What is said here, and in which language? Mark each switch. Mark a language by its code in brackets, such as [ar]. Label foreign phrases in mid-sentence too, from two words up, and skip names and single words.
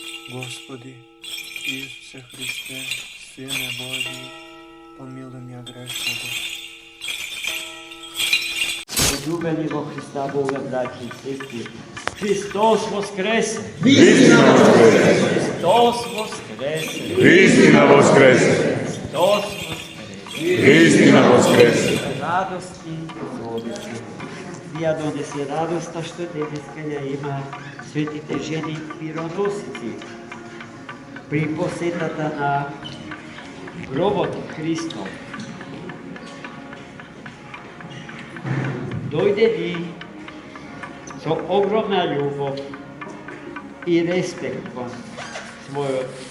[ru] Господи, Исусе Христе, Сине Божий, помилуй меня грешного. [mk] Возлюбени во Христа Бога, браќи и сестри, Христос воскресе! Истина воскресе! Христос воскресе! Истина воскресе! Христос воскресе! Истина воскресе! Радости зовите. Ја донесе радоста што денеска ја има светите жени мироносици при посетата на гробот Христов. Дојде ни со огромна љубов и респект кон својот